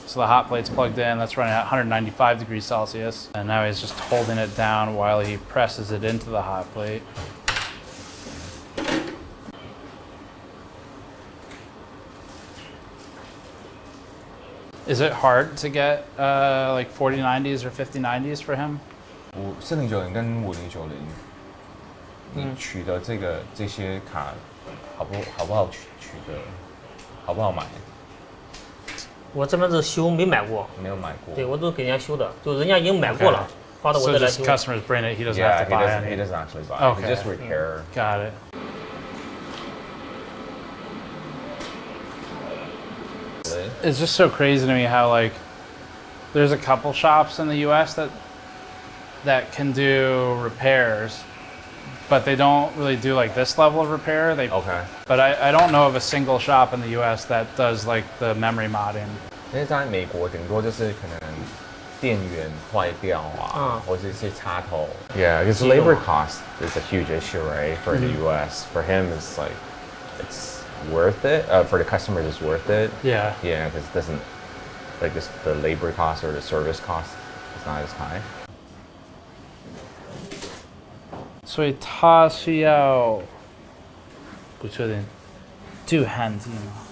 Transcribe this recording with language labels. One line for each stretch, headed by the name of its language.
English: So the hot plate's plugged in, that's running at 195 degrees Celsius, and now he's just holding it down while he presses it into the hot plate. Is it hard to get like 4090s or 5090s for him?
Chinese: 4090跟5090，你取的这些卡好不好取得？好不好买？我这边是修，没买过。没有买过。对，我都给人家修的，就人家已经买过了，发到我这来修。
English: So just customers bring it, he doesn't have to buy it. He doesn't actually buy. Okay. He just repair. Got it. It's just so crazy to me how like there's a couple shops in the US that can do repairs, but they don't really do like this level of repair. But I don't know of a single shop in the US that does like the memory modding.
Chinese: 因为在美国顶多就是可能电源坏掉啊，或者一些插头。
English: Yeah, because labor cost is a huge issue, right? For the US, for him, it's like it's worth it. For the customers, it's worth it. Yeah. Yeah, because it doesn't like the labor cost or the service cost is not as high.
Chinese: 所以它需要不确定镀焊剂吗？